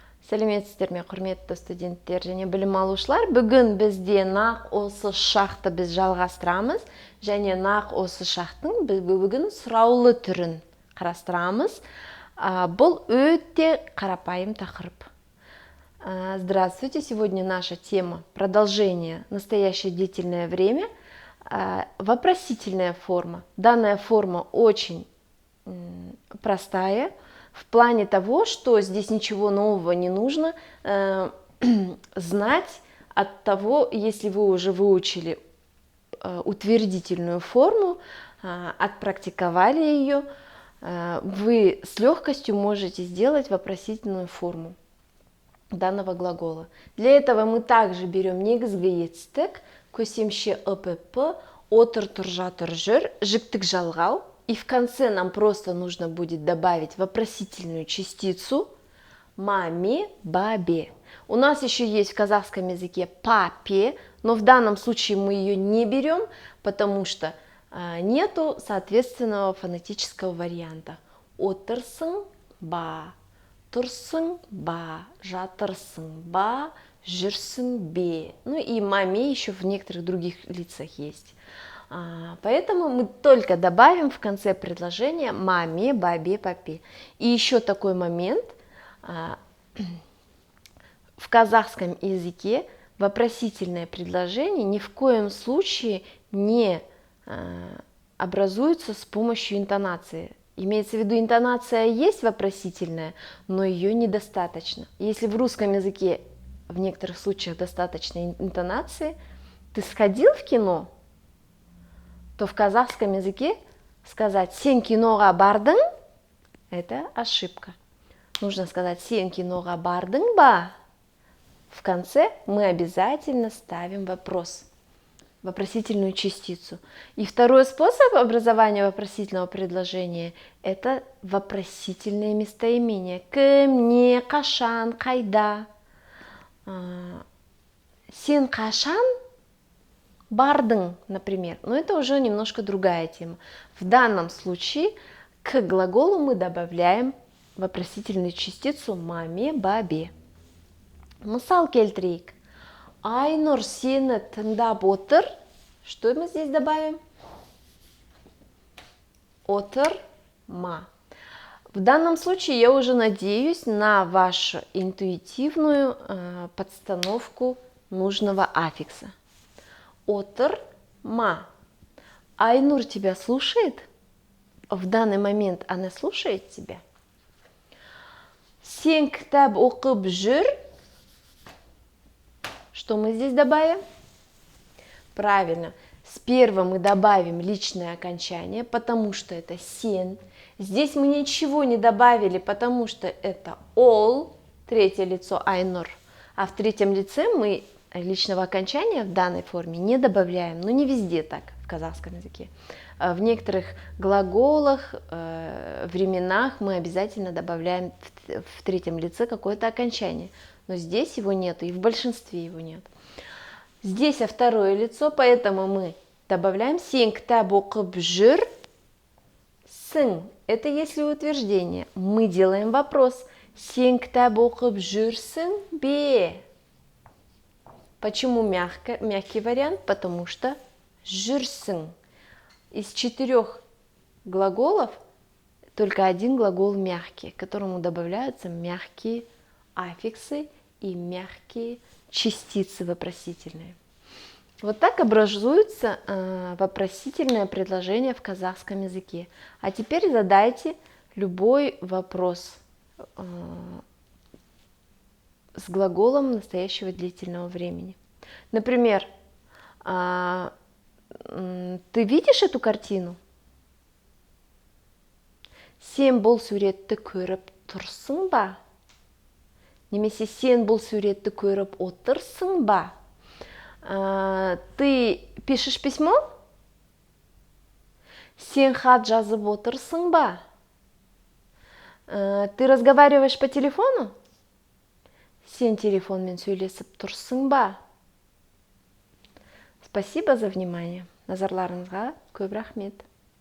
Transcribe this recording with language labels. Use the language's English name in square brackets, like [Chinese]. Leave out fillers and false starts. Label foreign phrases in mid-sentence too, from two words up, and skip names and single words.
[Kazakh] Сәлеметсіздер ме, құрметті студенттер және білім алушылар. Бүгін бізде нақ осы шақты біз жалғастырамыз және нақ осы шақтың бүгін сұраулы түрін қарастырамыз. Бұл өте қарапайым тақырып. [Russian] Здравствуйте, сегодня наша тема продолжение настоящее длительное время, вопросительная форма. Данная форма очень простая в плане того, что здесь ничего нового не нужно знать от того, если вы уже выучили утвердительную форму, отпрактиковали ее, вы с легкостью можете сделать вопросительную форму данного глагола. Для этого мы также берем [Kazakh] негізгі етістік, көсемше ІПП, отыр, тұр, жатыр, жүр, жіктік жалғау. [Russian] И в конце нам просто нужно будет добавить вопросительную частицу маме, бабе. У нас еще есть в казахском языке папе, но в данном случае мы ее не берем, потому что нету соответственного фонетического варианта. [Kazakh] Отырсың ба, тұрсың ба, жатырсың ба, жүрсің бе. [Russian] Ну и маме еще в некоторых других лицах есть. Поэтому мы только добавим в конце предложения маме, бабе, папе. И еще такой момент. В казахском языке вопросительное предложение ни в коем случае не образуется с помощью интонации. Имеется в виду, интонация есть вопросительная, но ее недостаточно. Если в русском языке в некоторых случаях достаточно интонации, ты сходил в кино, то в казахском языке сказать [Kazakh] «сен киноға бардың» – [Russian] это ошибка. Нужно сказать [Kazakh] «сен киноға бардың ба». [Russian] В конце мы обязательно ставим вопрос, вопросительную частицу. И второй способ образования вопросительного предложения – это вопросительное местоимение. [Kazakh] Кім, не, қашан, қайда. Сен қашан бардың, [Russian] например, но это уже немножко другая тема. В данном случае к глаголу мы добавляем вопросительную частицу маме, бабе. [Kazakh] Мысал келтірейік. Айнұр сені тыңдап отыр. [Russian] Что мы здесь добавим? Отырма. В данном случае я уже надеюсь на вашу интуитивную подстановку нужного аффикса. Отырма. Айнур тебя слушает? В данный момент она слушает тебя. [Kazakh] Сен кітап оқып жүр? [Russian] Что мы здесь добавим? Правильно. С первым мы добавим личное окончание, потому что это сен. Здесь мы ничего не добавили, потому что это ол, третье лицо айнур. А в третьем лице мы личного окончания в данной форме не добавляем, но не везде так в казахском языке. В некоторых глаголах, временах мы обязательно добавляем в третьем лице какое-то окончание, но здесь его нет и в большинстве его нет. Здесь второе лицо, поэтому мы добавляем [Kazakh] сен кітап оқып жүр. [Russian] Сың – это если утверждение. Мы делаем вопрос. [Kazakh] Сен кітап оқып жүрсің бе? [Russian] Почему мягкий вариант? Потому что жүрсің. Из 4 глаголов только один глагол мягкий, к которому добавляются мягкие аффиксы и мягкие частицы вопросительные. Вот так образуется вопросительное предложение в казахском языке. А теперь задайте любой вопрос с глаголом настоящего длительного времени. Например, ты видишь эту картину? [Kazakh] Сен бұл суретті көріп тұрсың ба? Немесе сен бұл суретті көріп отырсың ба? [Russian] Ты пишешь письмо? [Kazakh] Сен хат жазып отырсың ба? [Russian] Ты разговариваешь по телефону? [Kazakh] Сен телефонмен сөйлесіп тұрсың ба? [Russian] Спасибо за внимание. [Kazakh] Назарларыңызға көп рахмет.